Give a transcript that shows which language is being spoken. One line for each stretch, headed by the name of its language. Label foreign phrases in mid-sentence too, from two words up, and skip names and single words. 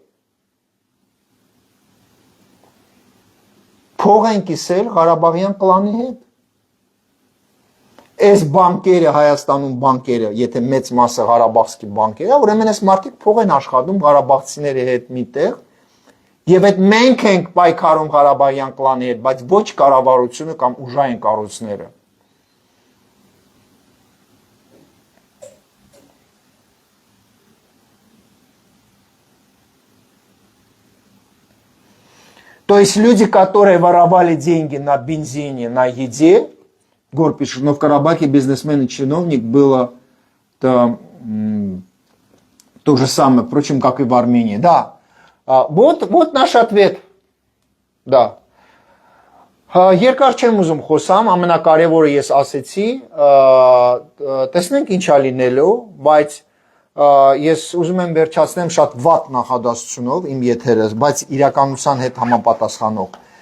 Armenian: փող են կիսել Ղարաբաղյան կլանի հետ։ Այս բանկերը Հայաստանում բանկերը, եթե մեծ մասը Ղարաբաղցի բանկեր է, ուրեմն այս մարդիկ փող են աշխատում ղարաբաղցիների հետ միտեղ, եւ այդ մենք ենք պայքարում Ղարաբաղյան կլանի հետ, բայց ոչ կառավարությունը կամ ուժային կառույցները։
Russian: То есть люди, которые воровали деньги на бензине, на еде, Гор пишет, но в Карабахе бизнесмен и чиновник было то же самое, впрочем, как и в Армении. Да, вот наш ответ. Да.
Armenian: Երկար չեմ ուզում խոսամ, ամենակարևորը ես ասեցի, տեսնենք ինչ է լինելու, բայց ես ուզում եմ վերջացնեմ շատ վատ նախադասությունով իմ եթերս, բայց իրականության հետ համապատասխանող։